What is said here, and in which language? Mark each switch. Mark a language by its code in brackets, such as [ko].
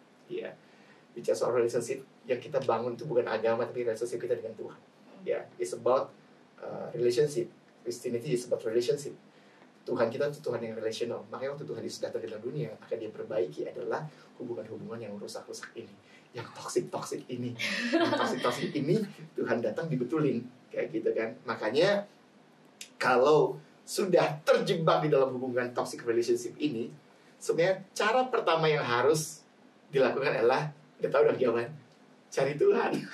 [id] Ya, bicara soal relationship yang kita bangun itu bukan agama tapi relationship kita dengan Tuhan. [en] Ya, it's about relationship. Christianity is about relationship. [id] Tuhan kita itu Tuhan yang relational. Makanya waktu Tuhan Yesus datang di dalam dunia, akan dia perbaiki adalah hubungan-hubungan yang rusak-rusak ini, yang toksik-toksik ini. Yang toksik-toksik ini Tuhan datang dibetulin, kayak gitu kan. Makanya kalau sudah terjebak di dalam hubungan toxic relationship ini, sebenarnya cara pertama yang harus dilakukan adalah, udah tahu dong jawaban, cari Tuhan.